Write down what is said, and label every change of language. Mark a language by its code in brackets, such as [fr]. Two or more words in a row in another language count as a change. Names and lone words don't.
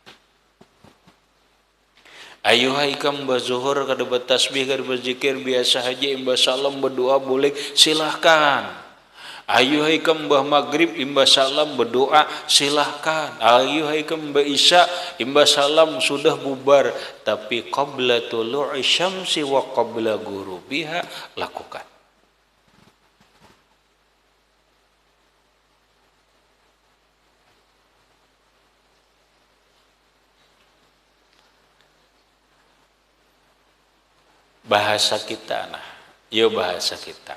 [bjn] Ayuhai kam bazuhur kada bertasbih, kada berzikir biasa haja, imbah salam berdoa boleh, silahkan. Ayuhai kam bah maghrib imbah salam berdoa, silahkan. Ayuhai kam bah isya imbah salam sudah bubar, tapi [ar] قبل طلوع الشمس وقبل غروبها [bjn] lakukan. Bahasa kita, nah, ya bahasa kita.